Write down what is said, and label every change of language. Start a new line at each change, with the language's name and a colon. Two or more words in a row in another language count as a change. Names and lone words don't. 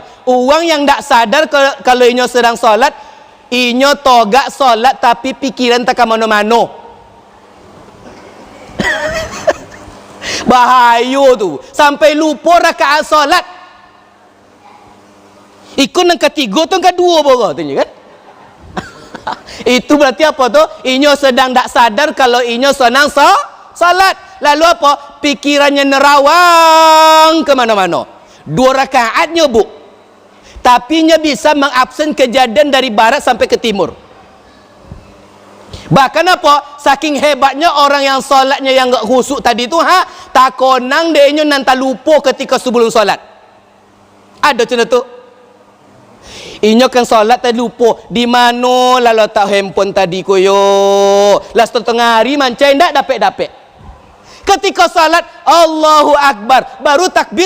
Minangkabau: Orang yang ndak sadar kalau inyo sedang solat, inyo togak solat tapi pikiran tak ke mana-mana.
Indonesian: Bahaya tu. Sampai lupa rakaat solat. Ikut yang ketiga tu yang kedua baru tu kan?
Minangkabau: Itu berarti apa tu? Inyo sedang tak sadar kalau inyo senang salat.
Indonesian: Lalu apa? Pikirannya nerawang ke mana-mana. 2 rakaatnya bu, tapi nya bisa mengabsen kejadian dari barat sampai ke timur. Bahkan apa? Saking hebatnya orang yang solatnya yang gak khusuk tadi tu, tak konang dia nanti lupa ketika sebelum solat. Ada macam tu.
Minangkabau: Inyo kan solat tadi lupa. Di mana lah letak handphone tadi koyo. Last tengah hari mancai ndak dapat. Ketika solat
Arabic: Allahu Akbar,
Minangkabau: baru takbir.